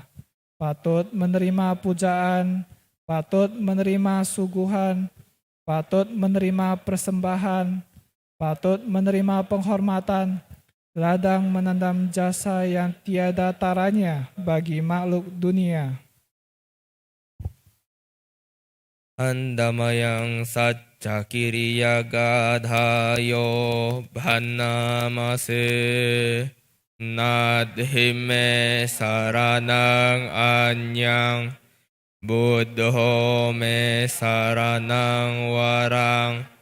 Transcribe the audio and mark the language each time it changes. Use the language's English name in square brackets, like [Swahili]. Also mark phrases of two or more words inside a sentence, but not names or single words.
[Indonesian] Patut menerima pujaan, patut menerima suguhan, patut menerima persembahan, patut menerima penghormatan, ladang menandam jasa yang tiada taranya bagi makhluk dunia. [Pali] Andamayang Satcha Kiriya Gadhayo Bhannamase Nadhime Saranang Anyang Buddho me Saranang Warang